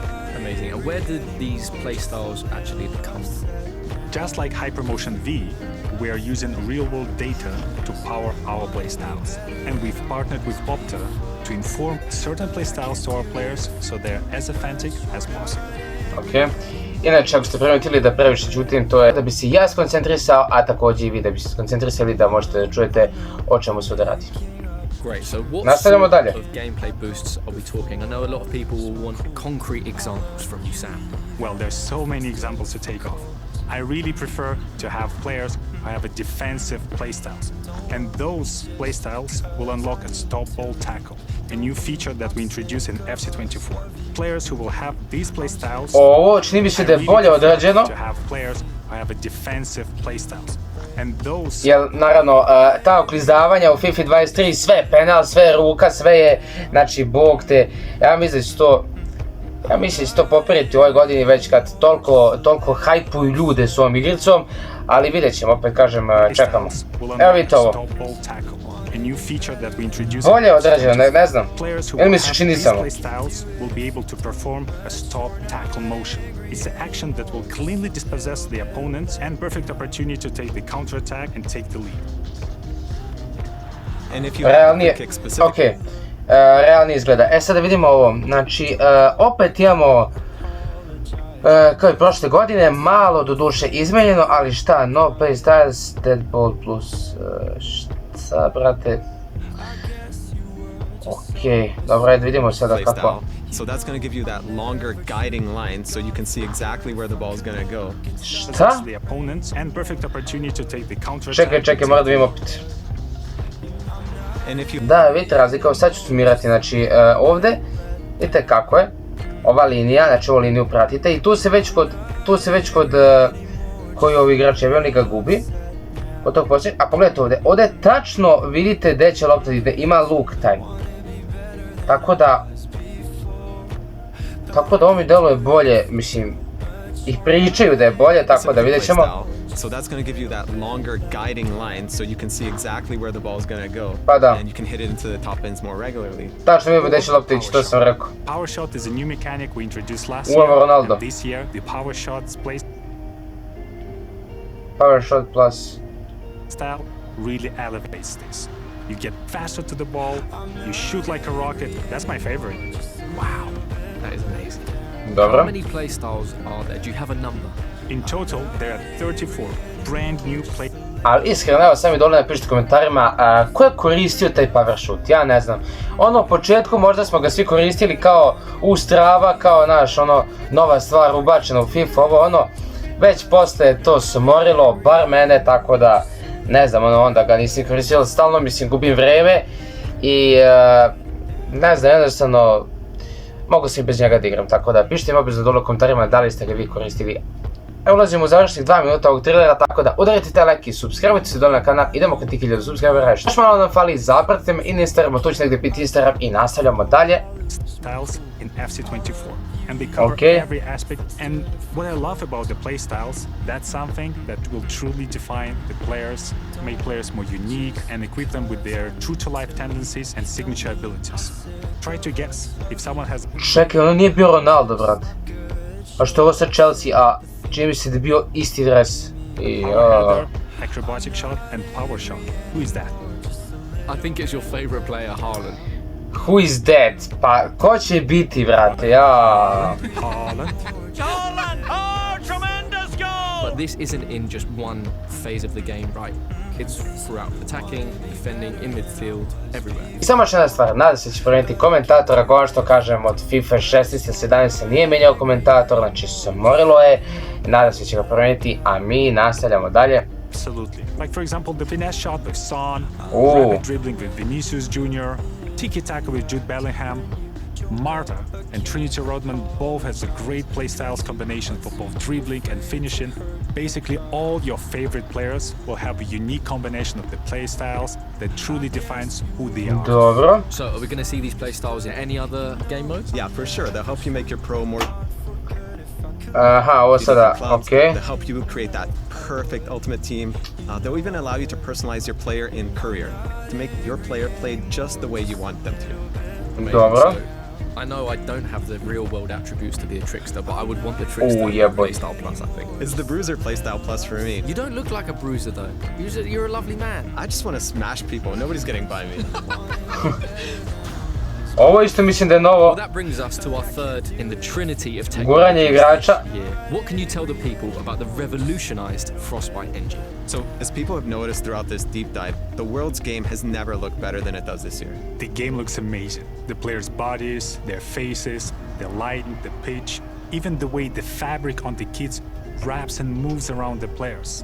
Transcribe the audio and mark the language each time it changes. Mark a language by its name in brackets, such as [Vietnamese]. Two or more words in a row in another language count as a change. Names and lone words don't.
[English] Amazing. And where did these playstyles actually come from? Just like Hypermotion V, we are using real-world data to power our playstyles. And we've partnered with Opta to inform certain playstyles to our players so they're as authentic as possible. Okay. [Serbian] Inače, ako ste primetili da previše ćutim, to je da bi se ja skoncentrisao, a također i vi da bi se skoncentrisali da možete da čujete o čemu se ovdje radi. [English] Great, so what sort of gameplay boosts are we talking? I know a lot of people will want concrete examples from you, Sam. Well, there's so many examples to take off. I really prefer to have players who have a defensive playstyles. And those playstyles will unlock a stop ball tackle, a new feature that we introduce in FC24. Players who will have these playstyles [Serbian] Ovo čini mi se da je bolje odrađeno. [English] To have players who have a defensive playstyles. And those [Serbian] Jer naravno ta oklizdavanja u FIFA 23 sve penal, sve ruka, sve je, znači bog te, ja mislim da će to popiriti u ovoj godini već kad toliko hajpuju ljude s ovom igricom, ali vidjet ćemo, opet kažem, čekamo. Evo vidite ovo. Bolje odrađeno, ne znam. Ili mi se čini samo. [English] It's an action that will cleanly dispossess the opponents and perfect opportunity to take the counterattack and take the lead. And if you have the kick specific... [Serbian] Okay. Realni izgleda. E sad da vidimo ovo, znači opet imamo kao i prošle godine, malo do duše izmenjeno, ali šta, [English] no playstyles, dead ball plus, [Serbian] šta brate, okej, dobro, ajde vidimo sada kako. [English] So that's going to give you that longer guiding line so you can see exactly where the ball is going to go. [Serbian] Šta? Čekaj, moram da vidim opet. Da, vidite razlika, sad ću sumirati, znači ovdje, vidite kako je, ova linija, znači ovu liniju pratite i tu se već kod koji ovi igrač je, on ga gubi, od tog počinje, a pogledajte ovdje tačno vidite gdje će lopta, gdje ima luk taj, tako da ovo mi deluje bolje, mislim, ih pričaju da je bolje, tako da vidjet ćemo. [English] So that's going to give you that longer guiding line so you can see exactly where the ball is going to go. [Serbian] Pa da. [English] And you can hit it into the top ends more regularly. [Serbian] Tačno vidimo gdje će lopta ići, to sam rekao. [English] Power shot is a new mechanic we introduced last year. And this year the power shots place Power shot plus style really elevates this. You get faster to the ball, you shoot like a rocket. That's my favorite. Wow, that is amazing. [Serbian] Dobro. [English] How many play styles are there? Do you have a number? In total, there are 34 brand new play. [Serbian] Ali iskreno, evo sami dole napišite u komentarima ko je koristio taj [English] power shoot, [Serbian] ja ne znam. Ono u početku možda smo ga svi koristili kao Strava, kao naš nova stvar ubačena u FIFA, ovo ono. Već posle to smorilo, bar mene, tako da ne znam, onda ga nisam koristio, stalno mislim gubim vreme i ne znam, jednostavno mogu se i bez njega da igram, tako da pišite mi obavezno dole u komentarima da li ste ga vi koristili. Evo ulazimo u završnih 2 minuta ovog trilera, tako da udarite taj like i subscribe-ujte se dole na kanal, idemo kod tih 1000 subscribera, još malo nam fali, zapratite me i na Instagramu, tu će negdje biti Instagram i nastavljamo dalje. [English] Styles in FC24 and they cover every aspect, and what I love about the play styles, that's something that will truly define the players, make players more unique and equip them with their true to life tendencies and signature abilities. Try to guess if someone has... [Serbian] Čekaj, ono nije bio Ronaldo, brate. A što je ovo sa Chelsea, a čini mi se da je bio isti dres. [English] Acrobatic shot and power shot. Who is that? I think it's your favorite player, Haaland. Who is that? [Serbian] Pa, ko će biti, brate, Haaland. [English] Oh, tremendous goal! But this isn't in just one phase of the game, right? It's throughout, attacking, defending, in midfield, everywhere. [Serbian] I samo još jedna stvar, nadam se da će promijeniti komentator, ako ono što kažem od FIFA 16 17 se nije mijenjao komentator, znači smorilo je, nadam se da će ga promijeniti, a mi nastavljamo dalje. [English] Absolutely. Like, for example, the finesse shot with Son, rapid dribbling with Vinicius Jr., tiki-taka with Jude Bellingham, Marta and Trinity Rodman both has a great playstyles combination for both dribbling and finishing. Basically, all your favorite players will have a unique combination of the playstyles that truly defines who they are. [Serbian] Dobro. [English] So, are we going to see these playstyles in any other game modes? Yeah, for sure. They'll help you make your pro more. [Serbian] Aha, ovo sada, okej. [English] They'll help you create that perfect ultimate team. They'll even allow you to personalize your player in career to make your player play just the way you want them to. Amazing. [Serbian] Dobro. [English] So, I know I don't have the real world attributes to be a trickster, but I would want the trickster yeah, boy. playstyle plus, I think. It's the Bruiser playstyle plus for me. You don't look like a bruiser though. You're a lovely man. I just want to smash people. Nobody's getting by me. [Serbian] Ovo isto mislim da je novo. [English] Well, that brings us to our third in the trinity of [Serbian] Guranje [English] technologies [Serbian] igrača. [English] this year. What can you tell the people about the revolutionized Frostbite engine? So, as people have noticed throughout this deep dive, the world's game has never looked better than it does this year. The game looks amazing. The players' bodies, their faces, the lighting, the pitch, even the way the fabric on the kits wraps and moves around the players.